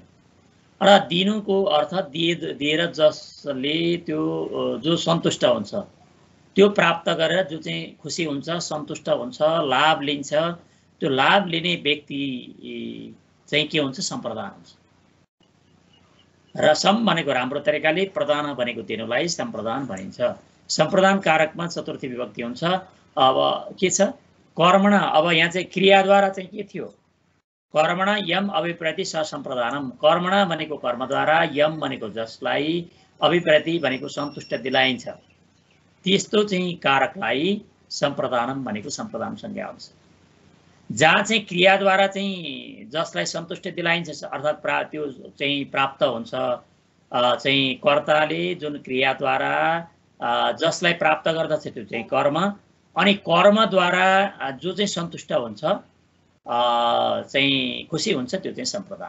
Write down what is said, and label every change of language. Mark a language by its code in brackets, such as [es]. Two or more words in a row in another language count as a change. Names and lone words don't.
[ne] र दिनुको अर्थ दिएर जसले त्यो जो सन्तुष्ट हुन्छ, त्यो प्राप्त गरेर जो चाहिँ खुसी हुन्छ, सन्तुष्ट हुन्छ, लाभ लिन्छ, त्यो लाभ लिने व्यक्ति चाहिँ के हुन्छ? सम्प्रदान हुन्छ। र सम भनेको राम्रो तरिकाले, प्रदान भनेको दिनुलाई सम्प्रदान भनिन्छ। सम्प्रदान कारकमा चतुर्थी विभक्ति हुन्छ। अब के छ? कर्मण। अब यहाँ चाहिँ क्रियाद्वारा चाहिँ के थियो? [sa] कर्मण यम अभिप्रति ससम्प्रदानम। [ne] कर्मण भनेको कर्मद्वारा, यम भनेको जसलाई, अभिप्रति भनेको सन्तुष्ट दिलाइन्छ, त्यस्तो चाहिँ कारकलाई सम्प्रदानम भनेको सम्प्रदान संज्ञा हुन्छ। जहाँ चाहिँ क्रियाद्वारा चाहिँ जसलाई सन्तुष्ट दिलाइन्छ अर्थात् त्यो चाहिँ प्राप्त हुन्छ, चाहिँ कर्ताले जुन क्रियाद्वारा जसलाई प्राप्त गर्दछ त्यो चाहिँ कर्म, अनि कर्मद्वारा जो चाहिँ सन्तुष्ट हुन्छ चाहिँ खुसी हुन्छ त्यो चाहिँ सम्प्रदान।